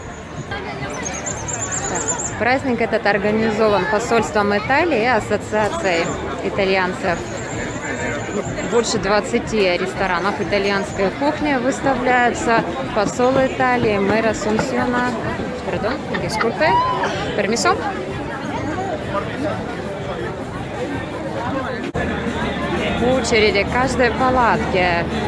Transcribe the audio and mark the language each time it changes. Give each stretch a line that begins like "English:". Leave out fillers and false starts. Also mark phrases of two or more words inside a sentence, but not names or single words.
Russian: Так, праздник этот организован посольством Италии и ассоциацией итальянцев. Больше 20 ресторанов итальянской кухни выставляются. Посол Италии, мэр Ассунсьона.
Spanish: Perdón, disculpe. Permiso.
Russian: Очереди к каждой палатке.